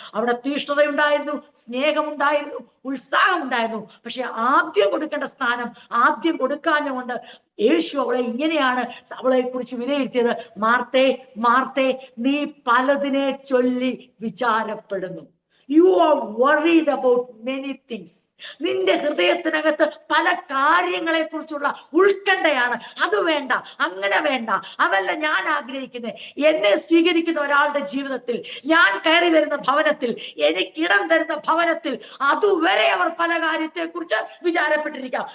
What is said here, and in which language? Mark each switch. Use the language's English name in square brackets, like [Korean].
[Malayalam] അവിടെ തീഷ്ണതയുണ്ടായിരുന്നു, സ്നേഹമുണ്ടായിരുന്നു, ഉത്സാഹമുണ്ടായിരുന്നു. പക്ഷെ ആദ്യം കൊടുക്കേണ്ട സ്ഥാനം ആദ്യം കൊടുക്കാഞ്ഞുകൊണ്ട് യേശു അവളെ ഇങ്ങനെയാണ് അവളെ കുറിച്ച് വിലയിരുത്തിയത്: മാർത്തേ, മാർത്തേ, നീ പലതിനെ ചൊല്ലി വിചാരപ്പെടുന്നു. [English] You are worried about many things. [Malayalam] നിന്റെ ഹൃദയത്തിനകത്ത് പല കാര്യങ്ങളെ കുറിച്ചുള്ള ഉത്കണ്ഠയാണ്. അത് വേണ്ട, അങ്ങനെ വേണ്ട, അതല്ല ഞാൻ ആഗ്രഹിക്കുന്നത്. എന്നെ സ്വീകരിക്കുന്ന ഒരാളുടെ ജീവിതത്തിൽ, ഞാൻ കയറി വരുന്ന ഭവനത്തിൽ, എനിക്കിടം തരുന്ന ഭവനത്തിൽ, അതുവരെ അവർ പല കാര്യത്തെ കുറിച്ച് വിചാരപ്പെട്ടിരിക്കാം.